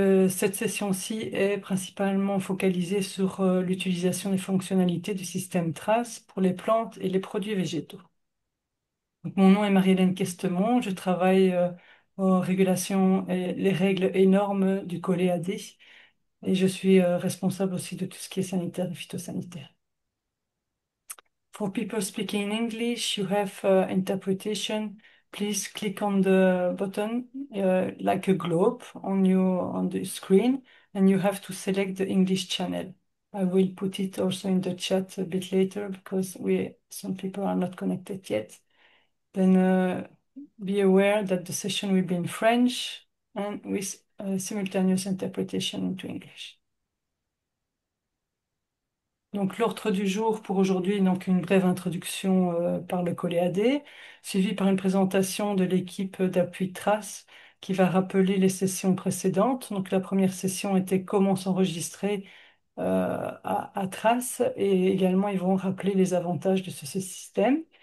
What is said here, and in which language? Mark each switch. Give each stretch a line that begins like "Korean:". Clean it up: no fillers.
French: Cette session-ci est principalement focalisée sur l'utilisation des fonctionnalités du système trace pour les plantes et les produits végétaux. Mon nom est Marie-Hélène Questemont, je travaille aux régulations et les règles et normes du Collet AD et je suis responsable aussi de tout ce qui est sanitaire et phytosanitaire.
English: For people speaking English, you have interpretation. Please click on the button like a globe on the screen, and you have to select the English channel. I will put it also in the chat a bit later because some people are not connected yet. Then be aware that the session will be in French and with simultaneous interpretation into English.
French: Donc, l'ordre du jour pour aujourd'hui, donc une brève introduction par le Collet AD, suivie par une présentation de l'équipe d'appui Trace qui va rappeler les sessions précédentes. Donc, la première session était comment s'enregistrer à Trace et également ils vont rappeler les avantages de ce système.